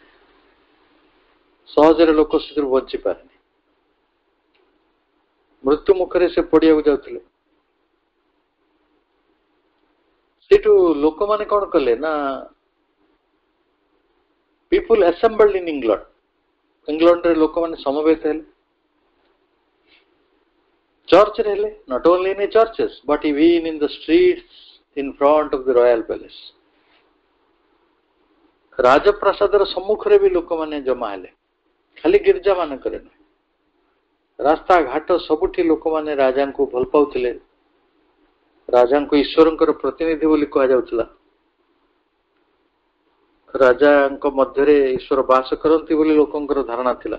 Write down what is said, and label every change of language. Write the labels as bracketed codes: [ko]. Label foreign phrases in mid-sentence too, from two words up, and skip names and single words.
[or] ସହଜରେ ଲୋକ ସେଥିରୁ ବଞ୍ଚି ପାରେନି। ମୃତ୍ୟୁ ମୁଖରେ ସେ ପଡ଼ିବାକୁ ଯାଉଥିଲେ। ସେଠୁ ଲୋକମାନେ କଣ କଲେ ନା [en] people assembled in England. [or] ଇଂଲଣ୍ଡରେ ଲୋକମାନେ ସମବେତ ହେଲେ। ଚର୍ଚ୍ଚରେ ହେଲେ, [en] not only in the churches but even in the streets in front of the royal palace. [or] ରାଜପ୍ରାସାଦର ସମ୍ମୁଖରେ ବି ଲୋକମାନେ ଜମା ହେଲେ। ଖାଲି ଗିର୍ଜା ମାନଙ୍କରେ ନୁହେଁ, ରାସ୍ତା ଘାଟ ସବୁଠି ଲୋକମାନେ ରାଜାଙ୍କୁ ଭଲ ପାଉଥିଲେ। ରାଜାଙ୍କୁ ଈଶ୍ୱରଙ୍କର ପ୍ରତିନିଧି ବୋଲି କୁହାଯାଉଥିଲା। ରାଜାଙ୍କ ମଧ୍ୟରେ ଈଶ୍ୱର ବାସ କରନ୍ତି ବୋଲି ଲୋକଙ୍କର ଧାରଣା ଥିଲା।